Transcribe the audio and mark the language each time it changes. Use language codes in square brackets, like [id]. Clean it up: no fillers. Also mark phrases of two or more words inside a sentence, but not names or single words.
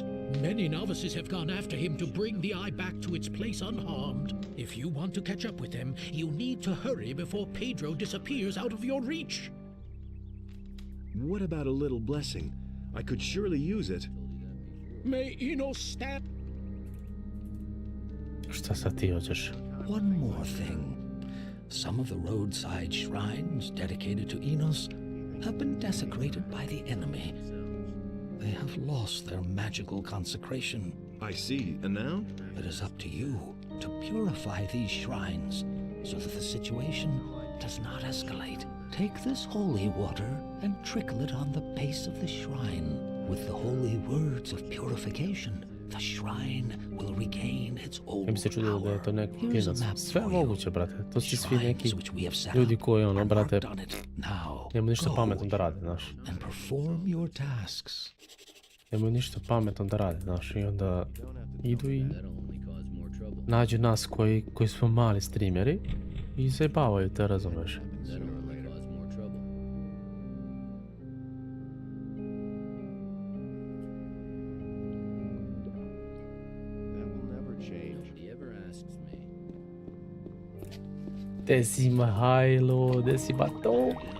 [en] Many novices have gone after him to bring the eye back to its place unharmed. If you want to catch up with them, you need to hurry before Pedro disappears out of your reach. What about a little blessing? I could surely use it. May Innos stand. [sr] Šta sad ti hoćeš? [en] One more thing. Some of the roadside shrines dedicated to Enos have been desecrated by the enemy. They have lost their magical consecration. I see. And now? It is up to you to purify these shrines so that the situation does not escalate. Take this holy water and trickle it on the base of the shrine. With the holy words of purification, the shrine will regain its old [sr] Ja bi se čudilo da je to neki [en] power. Here's a [sr] klinac. [en] map [sr] Sve [en] for you. [sr] moguće, brate. To su svi neki [en] Shrines which we have set [sr] ljudi [en] up [sr] koji, [en] are [sr] brate, [en] marked on it. Now, [sr] nemaju ništa [en] go [sr] pametno da rade, znaš. [en] and perform your tasks. [sr] Nemaju ništa pametno da rade, znaš. I onda idu i nađu nas koji smo mali streameri i zajebavaju te, razumeš. Gde si Mihajlo, gde si Bato?